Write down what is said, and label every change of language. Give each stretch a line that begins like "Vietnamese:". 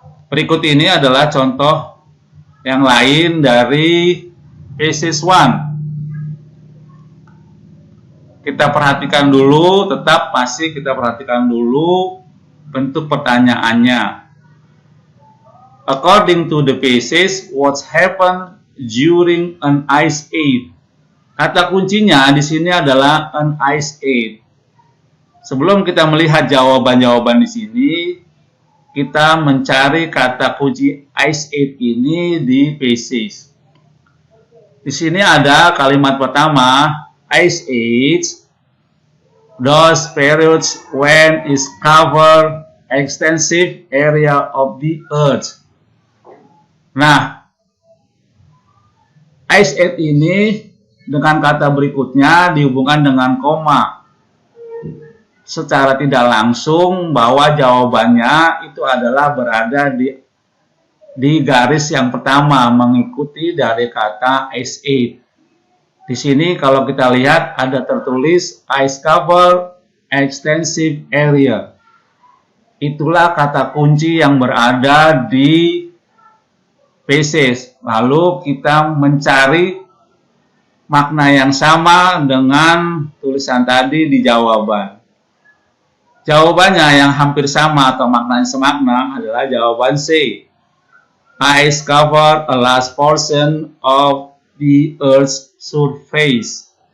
Indonesian: Berikut ini adalah contoh yang lain dari passage 1. Kita perhatikan dulu, tetap masih kita perhatikan dulu bentuk pertanyaannya.
English: According to the passage, what happened during an ice age?
Indonesian: Kata kuncinya di sini adalah an ice age. Sebelum kita melihat jawaban-jawaban di sini, kita mencari kata kunci ice age ini di passage. Di sini ada kalimat pertama,
English: ice age, those periods when is cover extensive area of the earth.
Indonesian: Nah, ice age ini dengan kata berikutnya dihubungkan dengan koma. Secara tidak langsung bahwa jawabannya itu adalah berada di garis yang pertama mengikuti dari kata ice age. Di sini kalau kita lihat ada tertulis
English: ice cover extensive area.
Indonesian: Itulah kata kunci yang berada di passage. Lalu kita mencari makna yang sama dengan tulisan tadi di jawaban. Jawabannya yang hampir sama atau maknanya semakna adalah jawaban C.
English: Ice cover a large portion of the Earth's surface.